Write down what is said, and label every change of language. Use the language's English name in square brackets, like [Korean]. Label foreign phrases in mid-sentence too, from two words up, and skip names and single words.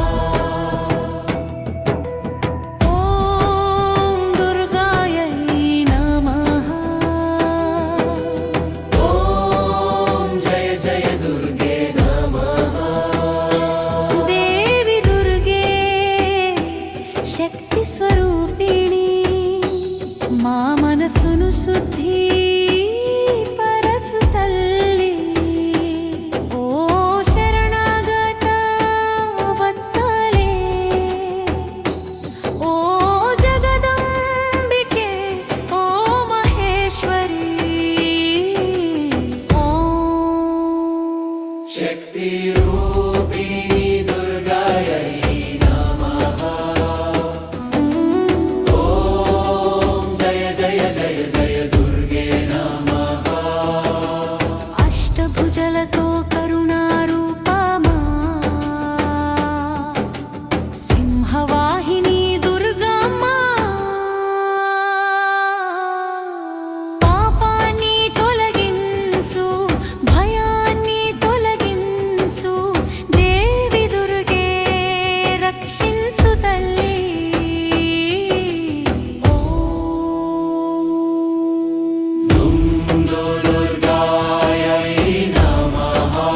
[Sanskrit] ॐ दुर्गायै नमः। ॐ जय जय दुर्गे नमः। देवी दुर्गे शक्ति स्वरूपिणी [Telugu] మా మనసును శుద్ధి పరచు తల్లి ఓ శరణాగత వత్సలే ఓ జగదంబికే ఓ మహేశ్వరి ఓం [Sanskrit] शक्ति रूपिणी दुर्गायै नमः। ॐ जय जय जय जय दुर्गे नमः। [Telugu] అష్టభుజలతో కరుణారూపమా సింహవాహిని దుర్గమ్మ పాపాన్ని తొలగించు భయాన్ని తొలగించు దేవి దుర్గే రక్షించు తల్లి [Sanskrit] दुर्गायै नमः।